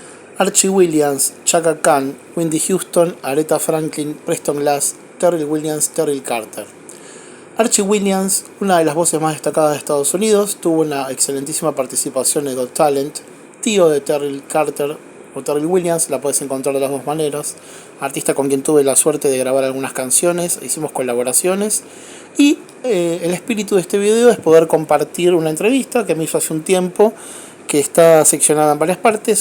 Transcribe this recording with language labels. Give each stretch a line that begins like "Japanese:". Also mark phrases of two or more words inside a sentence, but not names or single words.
Spanish: Archie Williams, Chaka, Whitney Houston, Aretha Franklin, Preston Glass, Terrill Williams, Terrill Carter. Archie Williams, una de las voces más destacadas de Estados Unidos, tuvo una excelentísima participación en Got Talent, tío de Terrill Carter o Terrill Williams, la puedes encontrar de las dos maneras, artista con quien tuve la suerte de grabar algunas canciones, hicimos colaboraciones y el espíritu de este video es poder compartir una entrevista que me hizo hace un tiempo, que está seccionada en varias partes.